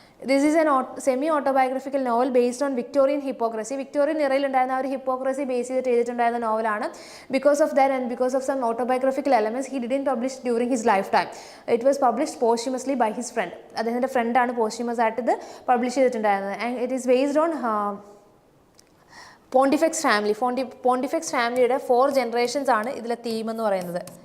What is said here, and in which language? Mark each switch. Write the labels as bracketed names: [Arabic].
[English] This is a semi-autobiographical novel based on Victorian hypocrisy. [Malayalam] Victorian ഇറയിലുണ്ടായിരുന്ന ആ ഒരു hypocrisy base ചെയ്തിട്ട് എഴുതിയിട്ടുണ്ടായിരുന്ന നോവലാണ്. [English] Because of that and because of some autobiographical elements, he didn't publish during his lifetime. It was published posthumously by his friend. [Malayalam] അദ്ദേഹത്തിൻ്റെ ഫ്രണ്ടാണ് പോസ്റ്റ്യൂമസ് ആയിട്ട് ഇത് publish ചെയ്തിട്ടുണ്ടായിരുന്നത്. [English] And it is based on [Malayalam] പോണ്ടിഫെക്സ് ഫാമിലിയുടെ 4 [English] generations [Malayalam] ആണ് ഇതിലെ തീം എന്ന് പറയുന്നത്.